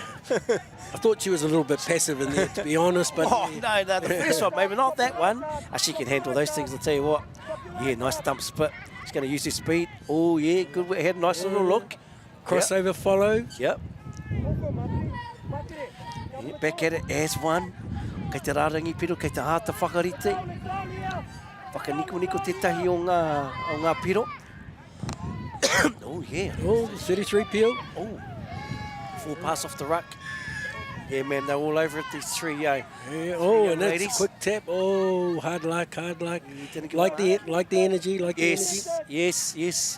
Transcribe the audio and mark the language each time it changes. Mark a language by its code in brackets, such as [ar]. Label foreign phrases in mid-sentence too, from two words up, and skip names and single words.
[en] I thought she was a little bit passive in there, to be honest. But no, the first one, maybe not that one. She can handle those things, I'll tell you what. Yeah, nice dump split. She's going to use her speed. Oh, yeah, good ahead. Nice little look. Crossover follow. Yep. Yeah, back at it, AZ1. [mi] Kei te rārangi piro, kei te hāta whakarite. Whakaniko tētahi o ngā piro. [en] Oh, yeah. 33 peel. Oh, full pass off the ruck. Yeah, man, they're all over it, these three, and that's ladies. A quick tap. Oh, hard luck. Like the energy, Yes.